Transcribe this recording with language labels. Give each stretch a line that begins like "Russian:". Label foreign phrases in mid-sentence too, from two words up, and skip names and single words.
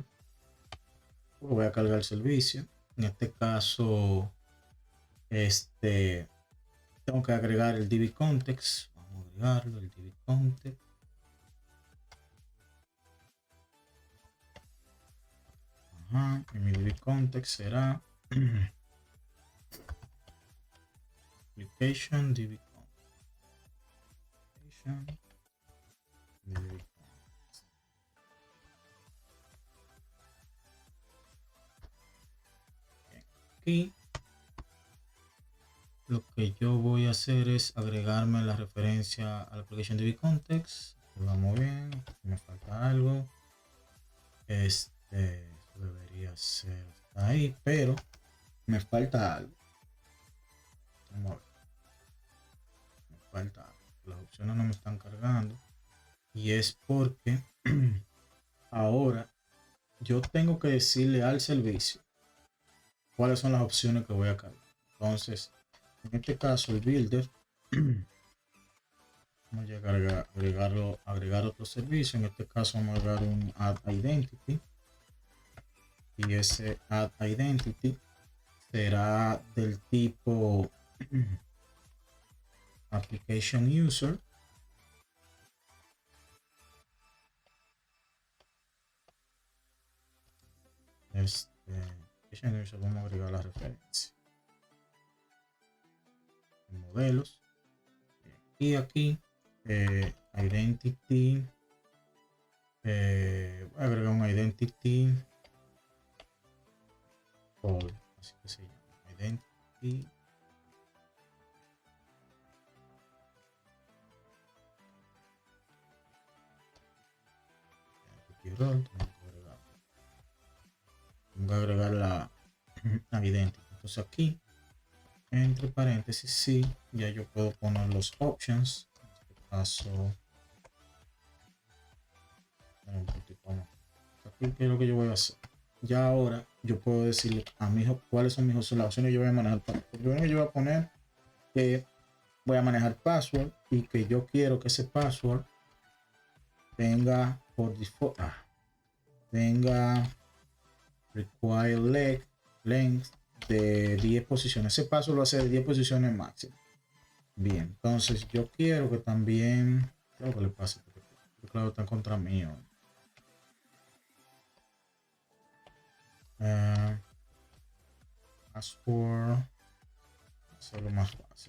Spanish: Voy a cargar el servicio. En este caso, tengo que agregar el
English: DB context.
Spanish: Vamos a agregarlo, el
English: DB context.
Spanish: Y mi
English: DB context
Spanish: será
English: application DB context. Application DB context.
Spanish: Bien. Aquí lo que yo voy a hacer es agregarme la referencia a la
English: application DB context.
Spanish: Vamos bien, me falta algo. Debería ser ahí, pero me falta algo. Vamos a ver. Me falta algo. Las opciones no me están cargando. Y es porque ahora yo tengo que decirle al servicio cuáles son las opciones que voy a cargar. Entonces, en este caso, el builder, vamos a agregar otro servicio. En este caso, vamos a agregar un
English: add identity.
Spanish: Y ese
English: add identity
Spanish: será del tipo
English: application user.
Spanish: Vamos a agregar la referencia. Modelos. Y aquí, identity. Voy a agregar un identity. Así que se llama identity. Role, tengo que agregar la identity. Entonces aquí, entre paréntesis, sí, ya yo puedo poner los options. En este caso, aquí, ¿qué es lo que yo voy a hacer? Ya ahora yo puedo decirle a mi hijo cuáles son mis opciones. Yo voy a manejar. Yo voy a poner que voy a manejar password y que yo quiero que ese password tenga por default, tenga
English: required length
Spanish: de 10 posiciones. Ese paso lo hace de 10 posiciones máximo. Bien, entonces yo quiero que también, creo que le pase, porque claro, está en contra mío. Password, hacerlo más fácil.